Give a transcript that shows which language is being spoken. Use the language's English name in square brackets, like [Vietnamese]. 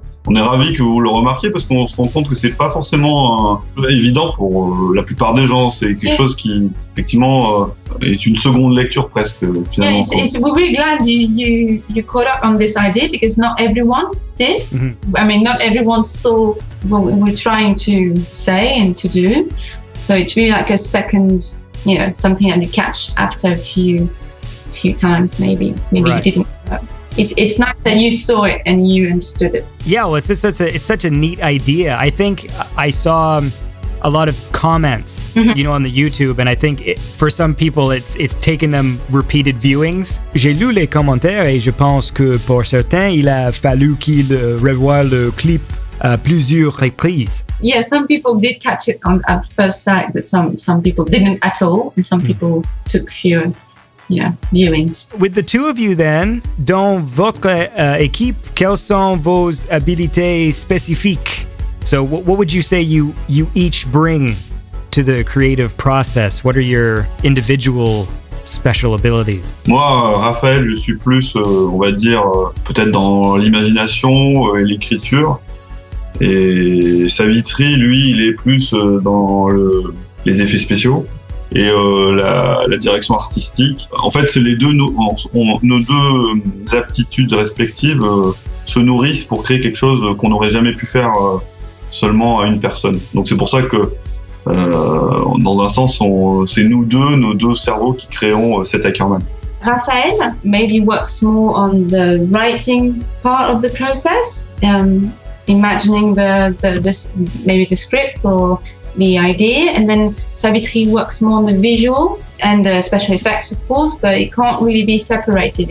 [French] On est ravis que vous le remarquiez parce qu'on se rend compte que c'est pas forcément évident pour la plupart des gens. C'est quelque chose qui, effectivement, est une seconde lecture presque, finalement. [English] Yeah, we're really glad you caught up on this idea because not everyone did. Mm-hmm. I mean, not everyone saw what we were trying to say and to do. So it's really like a second, something that you catch after a few times, maybe right. You didn't. It's nice that you saw it and you understood it. Yeah, well, it's such a neat idea. I think I saw a lot of comments, on the YouTube, and I think for some people it's taken them repeated viewings. [French] J'ai lu les commentaires et je pense que pour certains, il a fallu qu'ils revoient le clip à plusieurs reprises. [English] Yeah, some people did catch it at first sight, but some people didn't at all, and some people took few viewings. With the two of you then, [French] dans votre équipe, quelles sont vos habilités spécifiques? [English] So what would you say you each bring to the creative process? What are your individual special abilities? [French] Moi, Raphaël, je suis plus, on va dire, peut-être dans l'imagination et l'écriture. Et Savitri, lui, il est plus dans les effets spéciaux et la direction artistique. En fait, c'est les deux, nos deux aptitudes respectives se nourrissent pour créer quelque chose qu'on n'aurait jamais pu faire seulement à une personne. Donc c'est pour ça que dans un sens, c'est nos deux cerveaux qui créons Seth Ickerman. [English] Raphael maybe works more on the writing part of the process, imagining maybe the script or the idea, and then Savitri works more on the visual and the special effects, of course, but it can't really be separated.